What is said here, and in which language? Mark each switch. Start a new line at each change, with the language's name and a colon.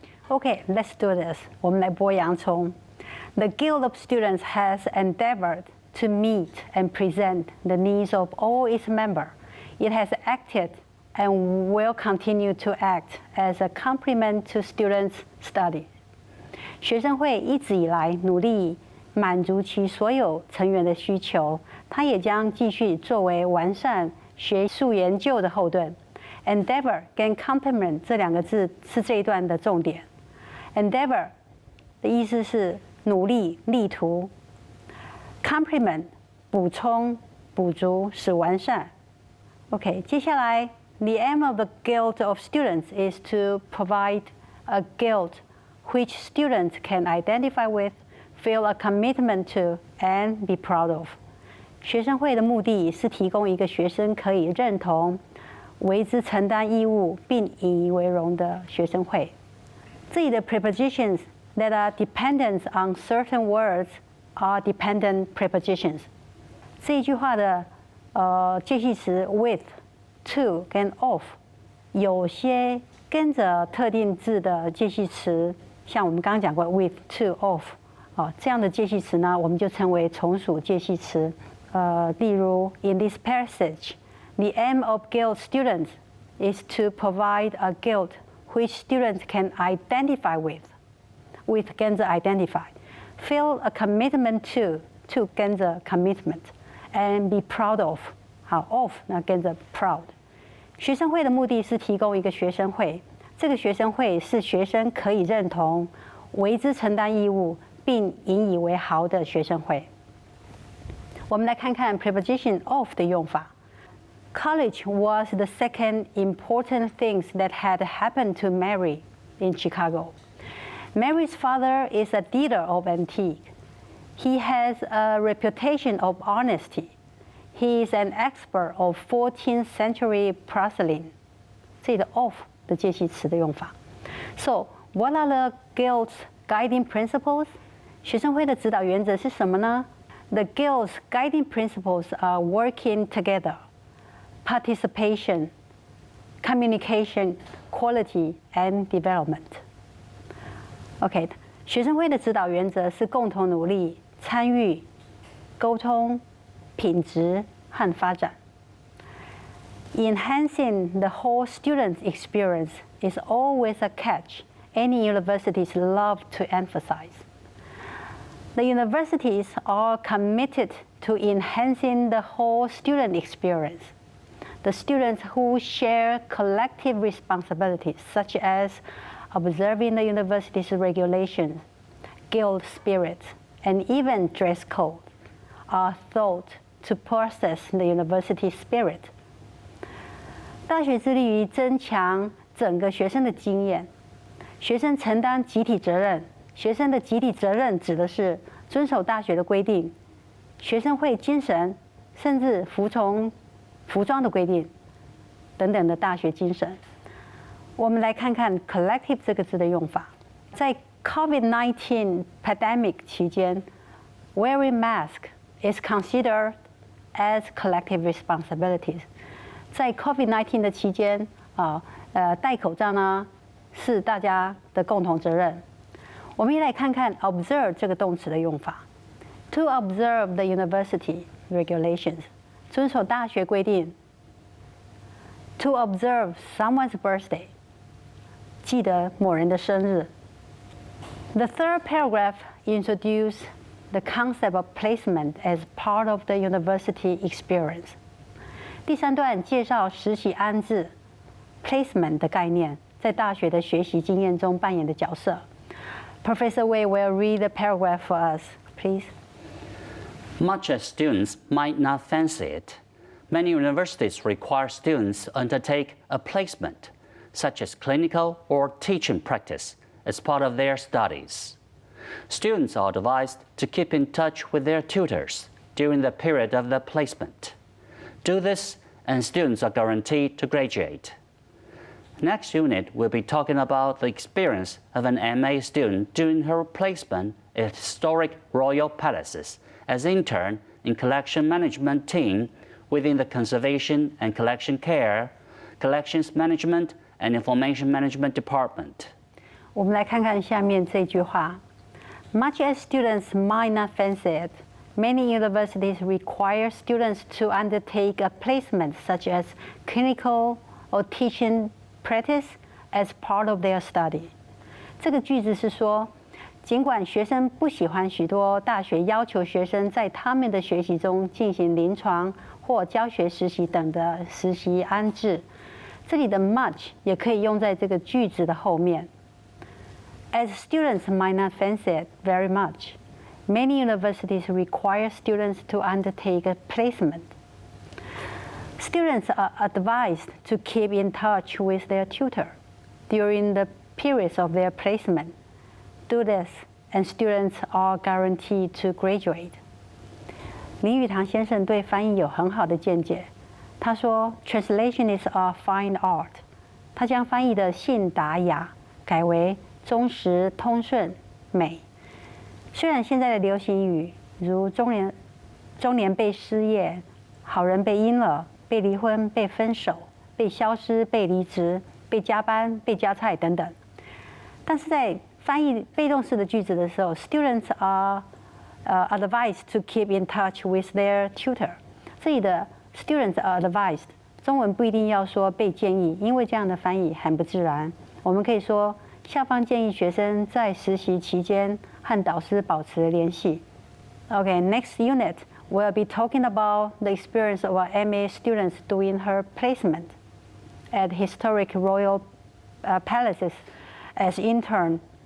English: Okay, let's do this.
Chinese: 我们来剥洋葱。
English: The Guild of Students has endeavored to meet and present the needs of all its members. It has acted and will continue to act as a complement to students' study.
Chinese: 学生会一直以来努力满足其所有成员的需求，它也将继续作为完善学术研究的后盾。 Endeavor 跟 complement 这两个字是这一段的重点。 Endeavor 的意思是努力、力图。 Complement 补充、补足、使完善。 OK， 接下来。
English: The aim of the Guild of Students is to provide a guild which students can identify with, feel a commitment to, and be proud of.
Chinese: 学生会的目的是提供一个学生可以认同、为之承担义务并引以为荣的学生会。这里的
English: prepositions that are dependent on certain words are dependent prepositions.
Chinese: 这一句话的介系词 with。to 跟 of 有些跟着特定字的介系词，像我们刚刚讲过 with to of 这样的介系词呢，我们就称为从属介系词。
English: 例如 in this passage, the aim of guild students is to provide a guild which students can identify with
Chinese: 跟着
English: identify, feel a commitment to 跟着 commitment, and be proud of of
Chinese: 那跟着
English: proud。
Chinese: 学生会的目的是提供一个学生会，这个学生会是学生可以认同、为之承担义务并引以为豪的学生会。我们来看看 preposition of 的用法。
English: college was the second important thing that had happened to Mary in Chicago. Mary's father is a dealer of antiques. He has a reputation of honesty. He is an expert of 14th century porcelain.
Chinese: 这里的 of 的介系词的用法。
English: So, what are the Guild's guiding principles?
Chinese: 学生会的指导原则是什么呢？
English: The Guild's guiding principles are working together, participation, communication, quality, and development.
Chinese: OK, 学生会的指导原则是共同努力、参与、沟通、品质和发展。
English: Enhancing the whole student experience is always a catch any universities love to emphasize. The universities are committed to enhancing the whole student experience. The students who share collective responsibilities, such as observing the university's regulations, guild spirit, and even dress code, are thought to possess the university spirit.
Chinese: 大学致力于增强整个学生的经验，学生承担集体责任。学生的集体责任指的是遵守大学的规定、学生会精神，甚至服从服装的规定等等的大学精神。我们来看看 collective 这个字的用法。在
English: COVID-19 pandemic
Chinese: 期间
English: ，wearing mask is considered as collective responsibilities。
Chinese: 在 COVID-19 的期间戴口罩呢是大家的共同责任。我们也来看看 observe 这个动词的用法。
English: To observe the university regulations，
Chinese: 遵守大学规定。
English: To observe someone's birthday，
Chinese: 记得某人的生日。
English: The third paragraph introduces the concept of placement as part of the university experience。
Chinese: 第三段介绍实习安置 placement 的概念在大学的学习经验中扮演的角色。
English: Professor Wei will read the paragraph for us, please. Much as students might not fancy it, many universities require students to undertake a placement, such as clinical or teaching practice, as part of their studies. Students are advised to keep in touch with their tutors during the period of the placement. Do this, and students are guaranteed to graduate. Next unit, we'll be talking about the experience of an MA student during her placement at historic royal palaces as intern in collection management team within the conservation and collection care, collections management, and information management department.
Chinese: 我们来看看下面这句话。
English: Much as students might not fancy it, many universities require students to undertake a placement such as clinical or teaching practice as part of their study.
Chinese: 这个句子是说，尽管学生不喜欢许多大学要求学生在他们的学习中进行临床或教学实习等的实习安置，这里的 much 也可以用在这个句子的后面。
English: As students might not fancy it very much, many universities require students to undertake a placement. Students are advised to keep in touch with their tutor during the periods of their placement. Do this, and students are guaranteed to graduate.
Chinese: 林语堂先生对翻译有很好的见解。他说 ，
English: Translation is a fine art。
Chinese: 他将翻译的信达雅改为忠实、通顺、美。虽然现在的流行语如中年被失业、好人被阴了、被离婚、被分手、被消失、被离职、被加班、被加菜等等，但是在翻译被动式的句子的时候 ，
English: students are advised to keep in touch with their tutor。
Chinese: 这里的
English: students are advised，
Chinese: 中文不一定要说被建议，因为这样的翻译很不自然。我们可以说校方建议学生在实习期间和导师保持联系。
English: Okay, next unit we'll be talking about the experience of our MA students doing her placement at historic royal palaces as intern.